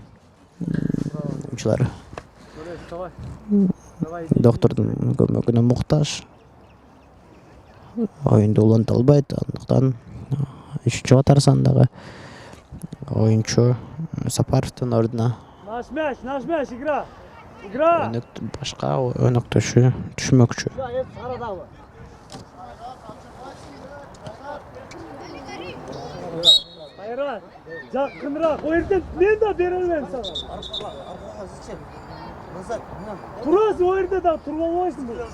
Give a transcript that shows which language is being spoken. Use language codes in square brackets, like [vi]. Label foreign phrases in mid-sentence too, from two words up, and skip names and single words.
[ky] Оюнчулар доктордун көмөгүнө муктаж. Оюнду уланта албайт, андыктан 3-чү катар сандагы оюнчу Сапаровдун ордуна [ru] Наш мяч, игра. Игра. [ky] башка өнөктөшү түшмөкчү. Кайрат, жакыныраак. О жерден мен да бере албайм сага. Турасың, о жерде да туруп албайсың.